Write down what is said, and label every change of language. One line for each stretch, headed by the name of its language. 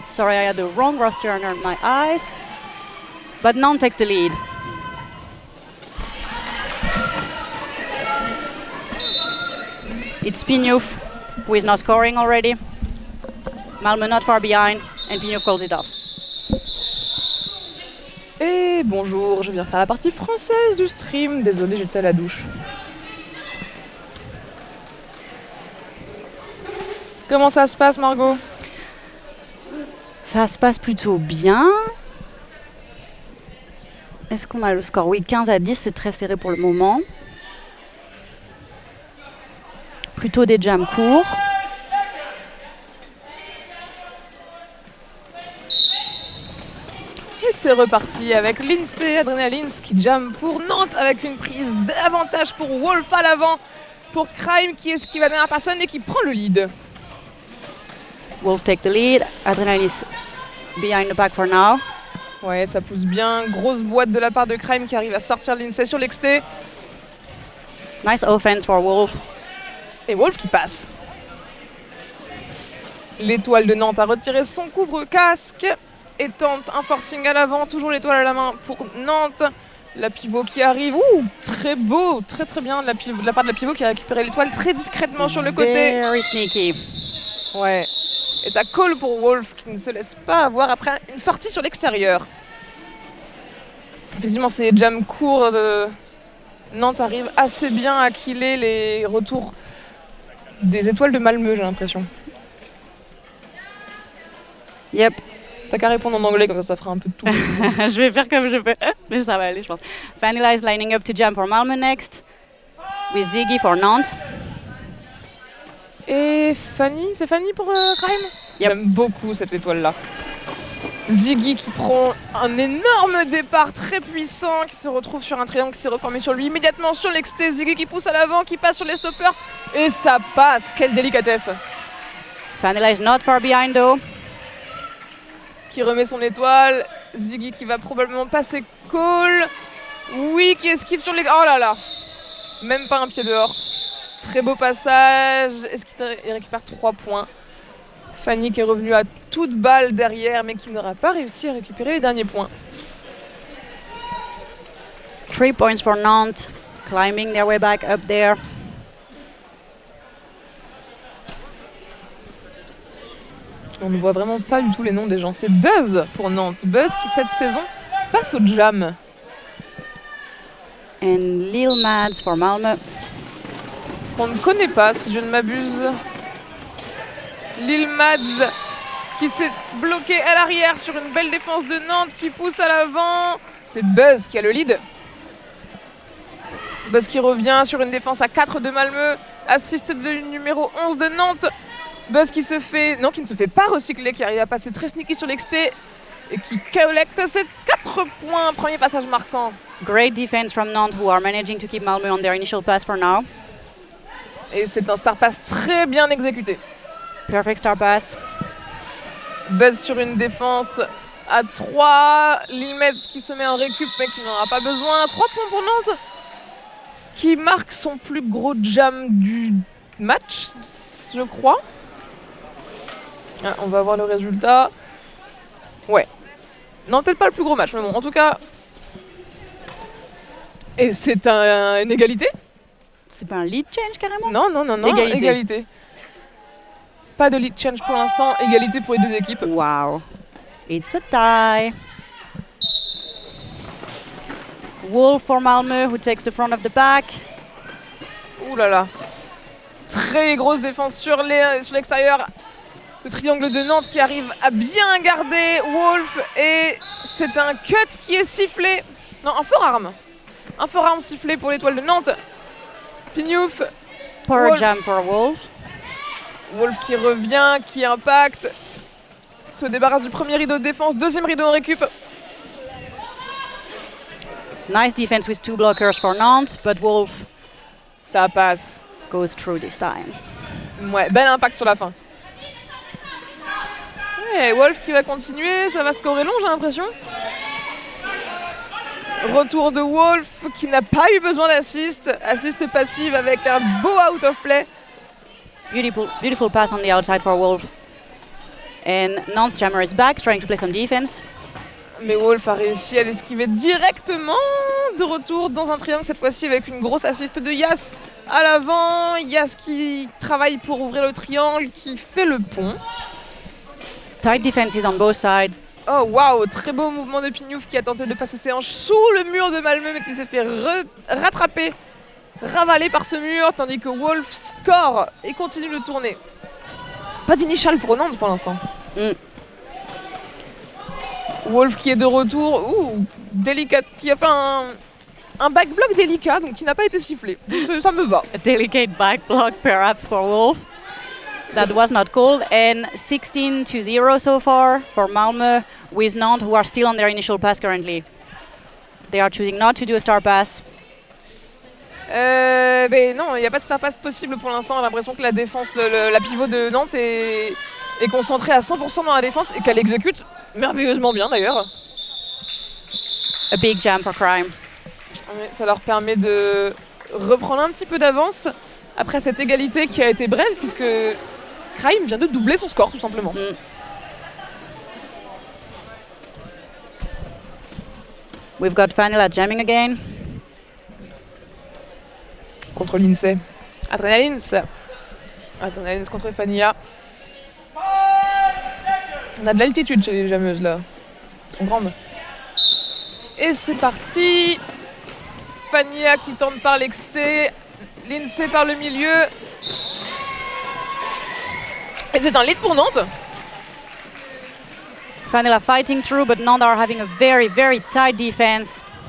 English: Sorry, I had the wrong roster under my eyes. But Nantes takes the lead. It's Pignouf, who is now scoring already. Malmö not far behind, and Pignouf calls it off.
French: Et bonjour, je viens faire la partie française du stream. Désolée, j'étais à la douche. Comment ça se passe, Margot? Ça se passe plutôt bien. Est-ce qu'on a le score? Oui, 15-10, c'est très serré pour le moment. Plutôt des jams courts. Et c'est reparti avec Lindsay Adrenalines qui jamme pour Nantes avec une prise d'avantage pour Wolf à l'avant. Pour Crime qui esquive la dernière personne et qui prend le lead.
English: Wolf take the lead. Adrenaline is behind the back for now.
French: Ouais, ça pousse bien. Grosse boîte de la part de Crime qui arrive à sortir Lindsay sur l'exté.
English: Nice offense for Wolf.
French: Et Wolf qui passe. L'étoile de Nantes a retiré son couvre-casque et tente un forcing à l'avant. Toujours l'étoile à la main pour Nantes. La pivot qui arrive. Ouh, très beau, très très bien de la part de la pivot qui a récupéré l'étoile très discrètement sur le côté.
English: Very sneaky.
French: Ouais. Et ça colle pour Wolf qui ne se laisse pas avoir après une sortie sur l'extérieur. Effectivement, ces jams courts de Nantes arrivent assez bien à killer les retours des étoiles de Malmö, j'ai l'impression.
English: Yep.
French: T'as qu'à répondre en anglais, comme ça fera un peu de tout. Je vais faire comme je peux, mais ça va aller, je pense.
English: Vanilla is lining up to jump for Malmö next, with Ziggy for Nantes.
French: Et Fanny, c'est Fanny pour Crime?
English: Yep.
French: J'aime beaucoup cette étoile-là. Ziggy qui prend un énorme départ très puissant, qui se retrouve sur un triangle qui s'est reformé sur lui immédiatement sur l'exté. Ziggy qui pousse à l'avant, qui passe sur les stoppers. Et ça passe, quelle délicatesse! Vanilla is not far behind though. Qui remet son étoile. Ziggy qui va probablement passer call. Oui, qui esquive sur les... Oh là là! Même pas un pied dehors. Très beau passage. Est-ce qu'il récupère 3 points? Fanny qui est revenue à toute balle derrière, mais qui n'aura pas réussi à récupérer les derniers points.
English: 3 points for Nantes, climbing their way back up there.
French: On ne voit vraiment pas du tout les noms des gens. C'est Buzz pour Nantes. Buzz qui, cette saison, passe au jam.
English: And Lil Mads for Malmö.
French: Qu'on ne connaît pas, si je ne m'abuse. Lil Mads qui s'est bloqué à l'arrière sur une belle défense de Nantes qui pousse à l'avant. C'est Buzz qui a le lead. Buzz qui revient sur une défense à 4 de Malmö. Assist du numéro 11 de Nantes. Buzz qui se fait... Non, qui ne se fait pas recycler, qui arrive à passer très sneaky sur l'exté et qui collecte ses 4 points. Premier passage marquant.
English: Great defense from Nantes, who are managing to keep Malmö on their initial pass for now.
French: Et c'est un star pass très bien exécuté.
English: Perfect star pass.
French: Buzz sur une défense à 3. Lilmets qui se met en récup mais qui n'en aura pas besoin. 3 points pour Nantes. Qui marque son plus gros jam du match, je crois. Ah, on va voir le résultat. Ouais. Non, peut-être pas le plus gros match, mais bon, en tout cas. Et c'est une égalité? C'est pas un lead change carrément? Non, non, non, non. Égalité. Pas de lead change pour l'instant. Égalité pour les deux équipes.
English: Wow. It's a tie. Wolf for Malmö, who takes the front of the pack.
French: Ouh là là. Très grosse défense sur l'extérieur. Le triangle de Nantes qui arrive à bien garder Wolf. Et c'est un cut qui est sifflé. Non, un forearm. Un forearm sifflé pour l'étoile de Nantes. Pignouf.
English: Power jam for Wolf.
French: Wolf qui revient, qui impacte. Se débarrasse du premier rideau de défense. Deuxième rideau en récup.
English: Nice defense with 2 blockers for Nantes, but Wolf
French: Ça passe.
English: goes through this time.
French: Ouais, bel impact sur la fin. Ouais, Wolf qui va continuer, ça va scorer long, j'ai l'impression. Retour de Wolf qui n'a pas eu besoin d'assist. Assist passive avec un beau out of play.
English: beautiful pass on the outside for Wolf. And Nantes jammer is back, trying to play some defense.
French: Mais Wolf a réussi à l'esquiver directement de retour dans un triangle, cette fois-ci avec une grosse assist de Yas à l'avant. Yas qui travaille pour ouvrir le triangle, qui fait le pont.
English: Tight defenses on both sides.
French: Oh waouh, très beau mouvement de Pignouf qui a tenté de passer ses hanches sous le mur de Malmö mais qui s'est fait rattraper, ravaler par ce mur, tandis que Wolf score et continue de tourner. Pas d'initial pour Nantes pour l'instant. Wolf qui est de retour, délicat, qui a fait un back block délicat, donc qui n'a pas été sifflé. Ça me va.
English: A delicate back block perhaps for Wolf. That was not called. And 16-0 so far for Malmö, with Nantes who are still on their initial pass currently. They are choosing not to do a star pass.
French: Ben non, il n'y a pas de star pass possible pour l'instant. J'ai l'impression que la défense, la pivot de Nantes est concentrée à 100% dans la défense et qu'elle exécute merveilleusement bien d'ailleurs.
English: A big jam for Crime.
French: Ouais, ça leur permet de reprendre un petit peu d'avance après cette égalité qui a été brève puisque Crime vient de doubler son score tout simplement.
English: We've got Vanilla jamming again.
French: Contre l'INSEE. Adrenalins contre Fania. On a de l'altitude chez les jameuses là. Elles sont grandes. Et c'est parti. Fania qui tente par l'exté. L'INSEE par le milieu. Et c'est un lead pour Nantes.
English: Vanilla fighting through, but Nantes are having a very, very tight defense.